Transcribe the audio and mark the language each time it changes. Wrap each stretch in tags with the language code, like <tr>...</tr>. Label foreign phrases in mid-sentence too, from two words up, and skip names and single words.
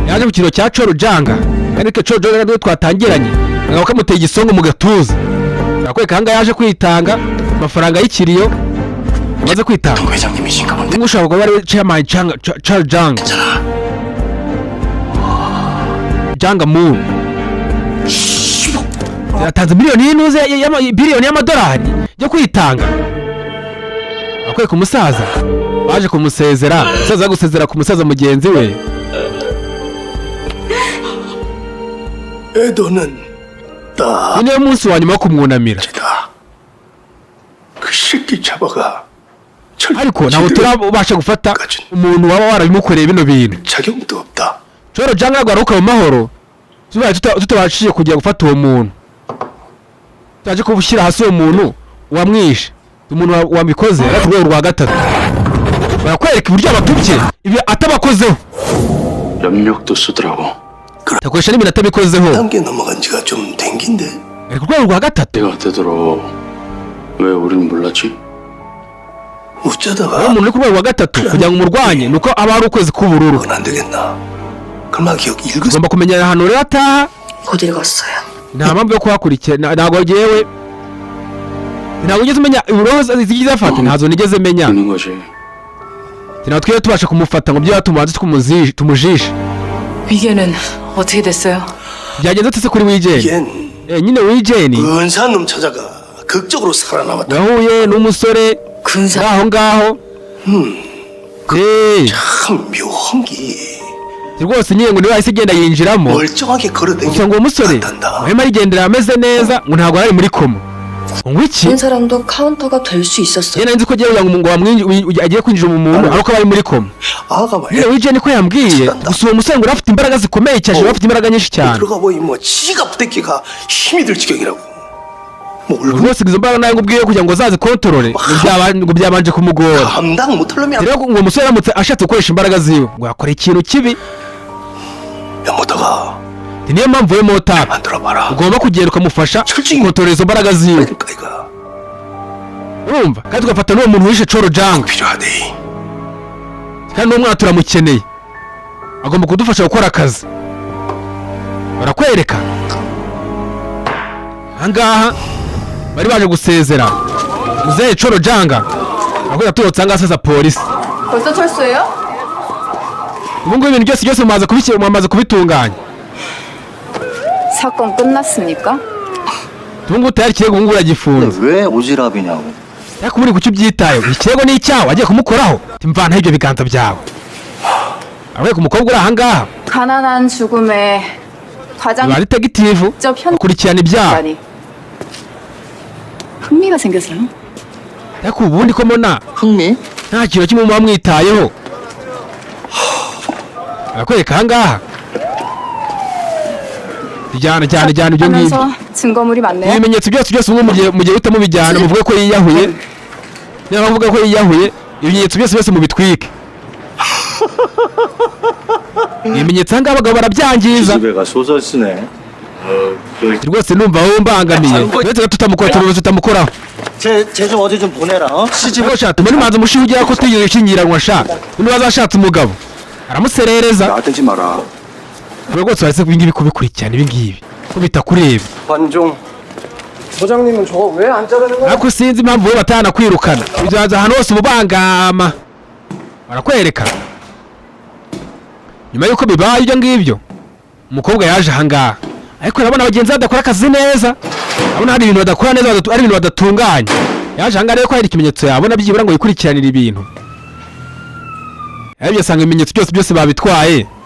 <rw>ku kiro cya Choro Janga kandi ke Choro Janga niwe twatangiranye ngabo kamuteye igisongo mu gatuza nakwereka hanga yaje kwitanga amafaranga y'ikiriyo amaze kwitanga</rw> <ko>회장님이신가 본데.</ko> <rw>ushaka kuba ari chairman Choro Janga Janga Moon yatanze miliyoni y'inuze biliyoni y'amadolari yo kwitanga akwereka umusaza baje kumusezera umusaza gusezera ku musaza mugenzi we</rw> <ko>애도는 딱</ko> <rw>ni niyo munsi wa nyuma wo kumwunamira</rw> <ko>다 그 새끼 잡아가</ko> <rw>ariko ntabwo turabasha gufata umuntu waba warabimukoreye bino bintu</rw> <ko>자격도 없다.</ko> <rw>Choro Janga agaruka mu mahoro tubaye tutabashije kujya gufata uwo muntu twaje kubushyira hasi uwo muntu wamwishe umuntu wamikoze ari ku rwego rwa gatatu barakwereka uburyo abatubye ibi atabakozeho</rw> <ko>염력도 쓰더라고.</ko> <rw>takoresha n'ibintu atabikozeho</rw> <ko>3개 넘어간 지가 좀 된 긴데.</ko> <rw>ari ku rwego rwa gatatu</rw> <ko>내가 되도록 왜 우리는 몰랐지?</ko> <rw>aho</rw> <ko>어쩌다가</ko> <rw>umuntu uri ku rwego rwa gatatu kugira ngo umurwanye nuko aba ari ukwezi k'ubururu</rw> <ko>그건 안 되겠나? 그만 기억 읽으세요.</ko> <rw>ugomba kumenyera ahantu rero ataha</rw> <ko>어딜 갔어요?</ko> <rw>nta mpamvu yo kuhakurikira ntabwo yewe ntabwo ugeze umenya ibiroho zigize afata ntazo nigeze menya</rw> <ko>있는 거지.</ko> <rw>ntabwo twari tubasha kumufata ngo byo yatumanze tumujishe</rw> <ko>위계는 어떻게 됐어요?</ko> <rw>byagenze ate se kuri wijeni</rw> <ko>얜</ko> <rw>nyine wijeni</rw> <ko>근사한 놈 찾아가 극적으로 살아남았다.</ko> <rw>yahuye n'umusore</rw> <ko>근사</ko> <rw>uri aho ngaho</rw> <ko>참 묘한 게</ko> <rw>rwose nyine ngo niwe wahise agenda yinjiramo</rw> <ko>멀쩡하게 걸어다니는</ko> <rw>gusa ngo uwo musore muhema arigendera ameze neza ngo ntabwo ari muri koma ngo iki</rw> <ko>다른 사람도 카운터가 될 수 있었어요.</ko> <rw>njye nzi ko agiye ngo agiye kwinjira mu muntu ariko aba ari muri koma</rw> <ko>아가</ko> <rw>nyine</rw> <ko>말이야.</ko> <rw>wijeni ko yambwiye gusa uwo musore ngo yari afite imbaraga zikomeye cyane afite imbaraga nyinshi cyane</rw> <ko>들어가 보니 뭐 지가 부대끼가 힘이 들 지경이라고. 뭐 얼굴</ko> <rw>rwose izo mbaraga nawe ngo ubwiye kugira ngo zazikontorore ngo byabanje kumugora</rw> <ko>감당 못할 놈이</ko> <rw>rero ngo uwo musore aramutse ashatse gukoresha imbaraga ziwe ngo yakora ikintu kibi</rw> <ko>못다가</ko> <rw>ni niyo mpamvu we motari</rw> <ko>만들어봐라.</ko> <rw>ugomba kugenda ukamufasha gukontorora izo mbaraga ziwe</rw> <ko>그러니까 이거</ko> <rw>urumva kandi tugafata n'uwo muntu wishe Choro Janga</rw> <ko>필요하대.</ko> <rw>kandi n'uwo mwana turamukeneye agomba kudufasha gukora akazi barakwereka ahangaha bari baje gusezera muzehe Choro Janga aho turotse ahangaha sasa polisi</rw> <ko>벌써 철수해요?</ko> <rw>ubu ngubu ibintu byose mwamaze kubitunganya</rw> <ko>사건 끝났습니까?</ko> <rw>ubu ngubu tayari ikirego ubu ngubu uragifunze</rw> <ko>왜 오지랖이냐고.</ko> <rw>ariko ubu uri kuki ubyitayeho ikirego ni icyawe wagiye kumukoraho mvanaho ibyo biganza byawe ariko umukobwa uri ahangaha</rw> <ko>가난한 죽음에 과장</ko> <rw>ba detegitivu</rw> <ko>직접 현</ko> <rw>bakurikirana ibyaha</rw> <ko>아니 흥미가 생겼어요.</ko> <rw>ariko ubundi ko mbona</rw> <ko>흥미?</ko> <rw>nta kintu kimwe muba mwitayeho barakwereka ahangaha jyana ibyo ngibyo</rw> <ko>하면서 증거물이 많네요.</ko> <rw>ibimenyetso byose ubu mugiye uhita mubijyana muvuge ko yiyahuye niba bavuga ko yiyahuye ibimenyetso byose mubitwike ibimenyetso ahangaha abagabo barabyangiza</rw> <ko>집애가 소설 쓰네.</ko> <rw>rwose numva wowe mbangamiye uretse tutamukoraho</rw> <ko>쟤 좀 어디 좀 보내라. 어?</ko> <rw>ariko sha tumene manza mushiho ugira ko tugiye gushyingiranwa sha niba azashatse umugabo aramuserereza</rw> <ko>나대지 마라.</ko> <rw>rwose waretse ibingibi kubikurikirana ibingibi ko bitakureba</rw> <ko>관종 소장님은 저거 왜 안 자르는 거야?</ko> <rw>ariko sinzi impamvu we batanakwirukana bizaza ahantu hose ububangama barakwereka nyuma y'uko bibaye ibyo ngibyo umukobwa yaje ahangaha ariko urabona bagenzi badakora akazi neza urabona hari ibintu badakora neza ari ibintu badatunganya yaje ahangaha rero ko hari ikimenyetso yabona byibura ngo yikurikiranire ibintu aribyo asanga ibimenyetso byose babitwaye</rw>